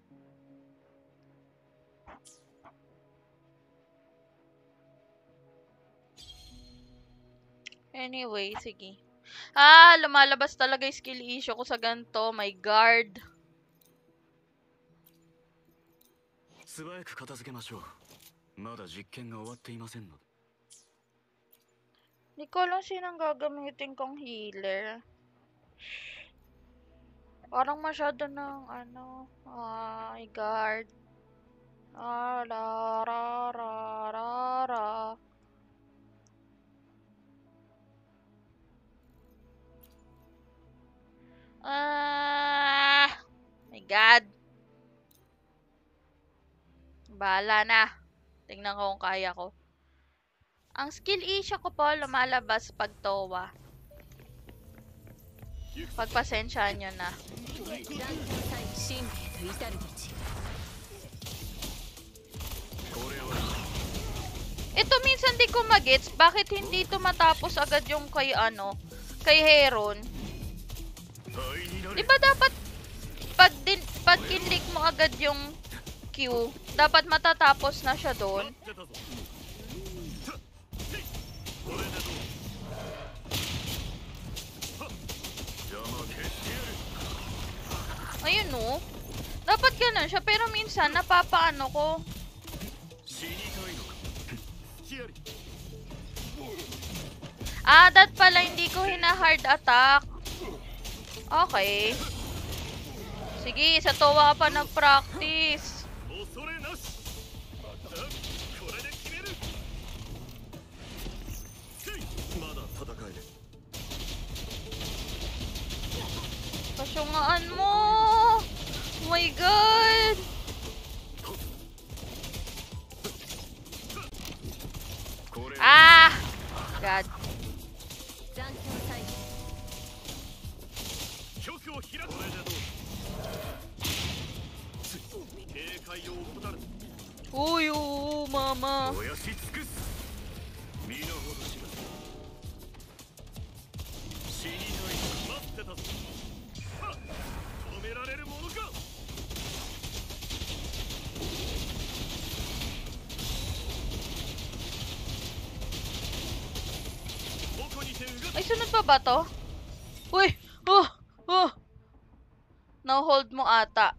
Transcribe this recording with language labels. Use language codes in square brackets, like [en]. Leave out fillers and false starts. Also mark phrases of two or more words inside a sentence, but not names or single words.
[tl] Anyway, sige. Lumalabas talaga yung [en] skill issue [tl] ko sa ganito. [en] My guard. [ja] 素早く片付けましょう。まだ実験が終わっていませんので。 [tl] Hindi ko alam sinang gagamitin kong healer. Parang masyado ng ano, [en] my guard. Ra ra ra ra ra. My God. [tl] Bahala na. Tingnan ko kung kaya ko. Ang [en] skill issue [tl] ko po lumalabas pag towa. Pagpasensyaan nyo na. [ja] 使命と至る道これを [tl] Ito minsan di ko magets. Bakit hindi ito matapos agad yung kay ano? Kay Heron? [ja] 灰にな [tl] Di [ja] れ。 [tl] ba dapat pag kinlik mo agad yung Q, dapat matatapos na siya doon? [ja] 待ってたぞ。これでどう邪魔消してやる。 [tl] Ayun no. Dapat ganun siya pero minsan napapaano ko. [ja] 死にたいのか。ヒアリ。 [tl] Ah, that pala hindi ko hina- [en] hard attack. [tl] Okay. Sige, sa towa pa nag-practice. [ja] 恐れなしだこれで決めるせいまだ戦える [tl] Pasyungaan mo! [en] Oh my God! [ja] これ [en] Ah! God. [ja] 残響サイン局を開くこれでどう警戒を怠る [tl] Uy, oo, mama. [ja] 燃やし尽くす身の程知らず死にたい待ってたぞはっ止められるものか [tl] Ay, sunod pa ba to? Uy! Oh! Oh! No-hold mo ata.